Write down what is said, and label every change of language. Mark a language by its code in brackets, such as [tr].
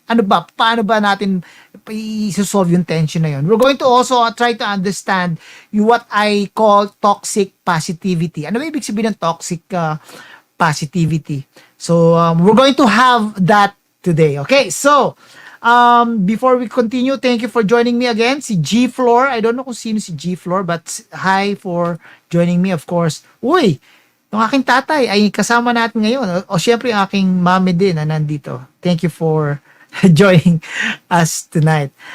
[tl] Paano ba natin i-solve yung tension na yun? [en] We're going to also try to understand what I call toxic positivity. [tl] Ano ba ibig sabihin ng [en] toxic positivity? So, we're going to have that today. Okay, so, before we continue, thank you for joining me again. Si G Floor, I don't know [tl] kung sino si [en] G Floor, but hi for joining me, of course. [tl] Uy, yung aking tatay ay kasama natin ngayon. O syempre, yung aking mami din na nandito. [en] Thank you for joining us tonight.